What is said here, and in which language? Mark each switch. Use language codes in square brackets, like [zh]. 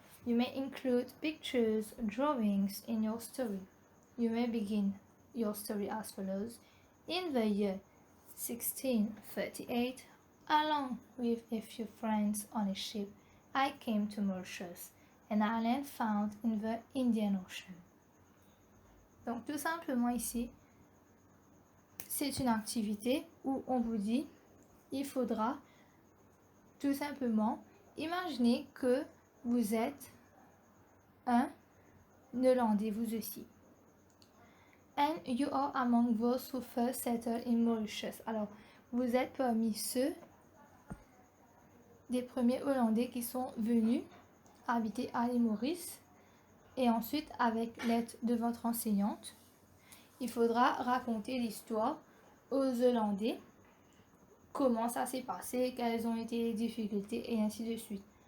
[en] You may include pictures, drawings in your story. You may begin your story as follows. In the year 1638, along with a few friends on a ship, I came to Mauritius, an island found in the Indian Ocean. [fr] Donc tout simplement ici, c'est une activité où on vous dit, il faudra tout simplement imaginer que vous êtes un Hollandais vous aussi. [en] And you are among those who first settled in Mauritius. [fr] Alors, vous êtes parmi ceux des premiers Hollandais qui sont venus habiter à l'île Maurice. Et ensuite, avec l'aide de votre enseignante, il faudra raconter l'histoire aux Hollandais, comment ça s'est passé, quelles ont été les difficultés et ainsi de suite.